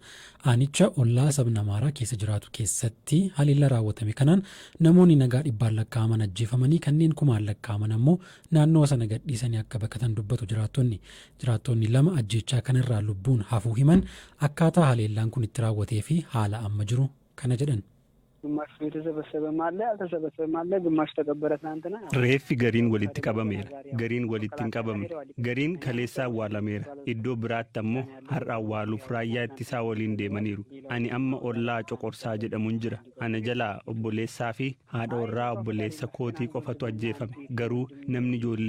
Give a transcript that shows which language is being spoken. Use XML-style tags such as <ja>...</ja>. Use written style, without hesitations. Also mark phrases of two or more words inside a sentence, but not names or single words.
<om>Aanicha ollaa sabna Amaaraa keessa jiraatu keessatti haleellaa raawwatame kanaan namoonni nagaa dhibbaan lakkaa'aman ajjeefamanii kanneen kumaan lakkaa'aman ammoo naannoo sana gadhiisanii akka baqatan dubbatu jiraattonni. Jiraattonni lama ajjechaa kanarraa lubbuun hafuu himan akkaataa haleellaan kun itti raawwatee fi haala amma jiru kana jedhan.</om> <am>ግማሽ የተሰበሰበም አለ ያልተሰበሰበም አለ ግማሽ ተቀበረ ትናንትና</am> <om>reeffi gariin walitti qabameera gariin walitti hin qabamne gariin kaleessa awwaalameera iddoo biraatti ammoo har'a awwaaluuf raayyaa ittisaa waliin deemaniiru ani amma ollaa coqorsaa jedhamuun jira ana jalaa obboleessaa fi haadha warraa obboleessa kootii qofatu ajjeefame garuu namni</om>